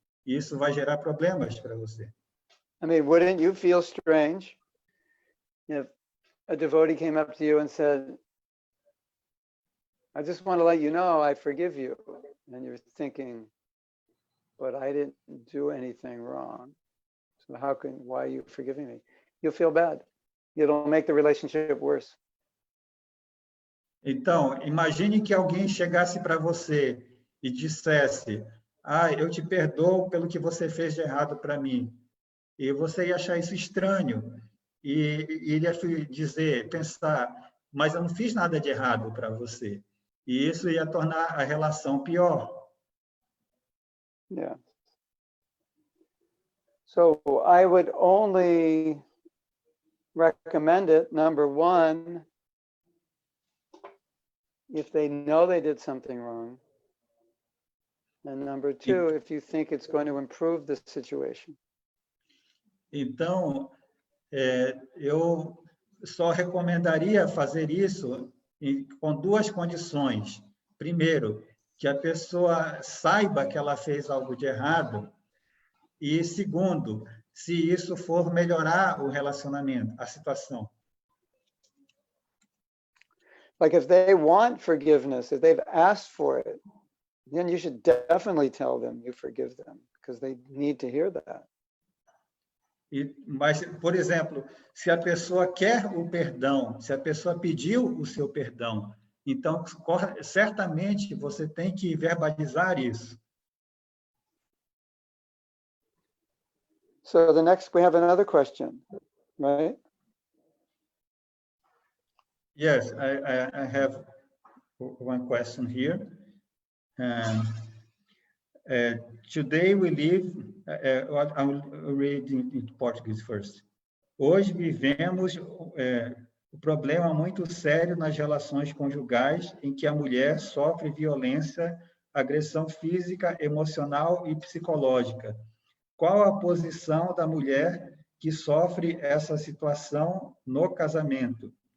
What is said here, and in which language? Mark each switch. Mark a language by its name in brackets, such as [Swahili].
[Portuguese] E isso vai gerar problemas para você. [English] I mean, wouldn't you feel strange if a devotee came up to you and said, I just want to let you know I forgive you. And you're thinking, but I didn't do anything wrong. So why are you forgiving me? You'll feel bad. It'll make the relationship worse. [Portuguese] Então, imagine que alguém chegasse para você e dissesse, eu te perdoo pelo que você fez de errado para mim. E você ia achar isso estranho. E iria pensar, mas eu não fiz nada de errado para você. E isso ia tornar a relação pior. [English] Yeah. So I would only recommend it, number one, if they know they did something wrong. And number two, if you think it's going to improve the situation. [Portuguese] Então, eu só recomendaria fazer isso com duas condições. Primeiro, que a pessoa saiba que ela fez algo de errado. E segundo, se isso for melhorar o relacionamento, a situação. [English] Like if they want forgiveness, if they've asked for it, then you should definitely tell them you forgive them because they need to hear that. [Portuguese] Mas, por exemplo, se a pessoa quer o perdão, se a pessoa pediu o seu perdão, então, certamente, você tem que verbalizar isso. [English] So we have another question, right? Yes, I have one question here. Today we live, I'll read in Portuguese first. [Portuguese] Hoje vivemos o problema muito sério nas relações conjugais em que a mulher sofre violência, agressão física, emocional e psicológica. Qual a posição da mulher que sofre essa situação no casamento?